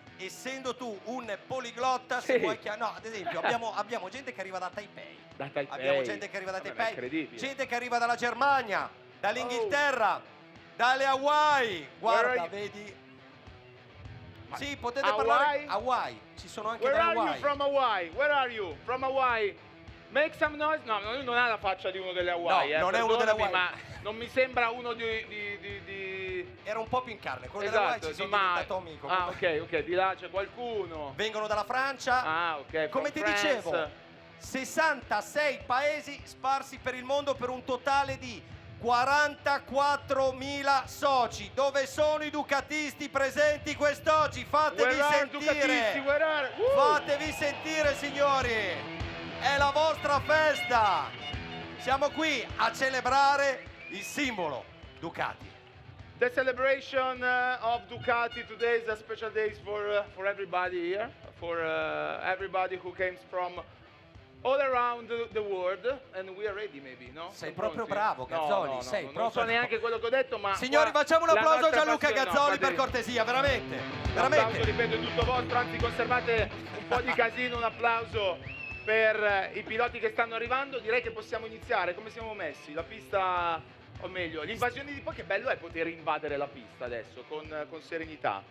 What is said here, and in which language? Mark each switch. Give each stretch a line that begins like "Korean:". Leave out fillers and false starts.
Italian: Essendo tu un poliglotta, se vuoi ad esempio abbiamo gente che arriva da Taipei. Abbiamo gente che arriva da Taipei, gente che arriva dalla Germania, dall'Inghilterra, dalle Hawaii. Guarda, vedi? Sì, potete parlare Hawaii. Ci sono anche da Hawaii.
English: Where are you from Hawaii? Where are you from Hawaii? Make some noise.
Italian: No, lui non ha la faccia di uno delle Hawaii. No, non è uno delle Hawaii. Ma non mi sembra uno di... Era un po' più in carne, quello delle Hawaii ci sono diventato amico. Ah, ok, di là c'è qualcuno. Vengono dalla Francia. Ah, ok. Come ti dicevo, 66 paesi sparsi per il mondo per un totale di 44.000 soci. Dove sono i ducatisti presenti quest'oggi? Fatevi sentire. Fatevi sentire, signori. È la vostra festa. Siamo qui a celebrare il simbolo Ducati.
English: The celebration of Ducati today is a special day for everybody here, for everybody who came from all around the world, and we are ready, maybe, no?
Italian: Sei proprio bravo, Gazzoli, sei proprio... Non so neanche quello che ho detto, ma... Signori, facciamo un applauso a Gianluca Gazzoli, per cortesia, veramente. L'applauso, ripeto, è tutto vostro, anzi conservate un po' di casino, un applauso per i piloti che stanno arrivando. Direi che possiamo iniziare. Come siamo messi? La pista... O meglio, l'invasione di poi, che bello è poter invadere la pista adesso con serenità.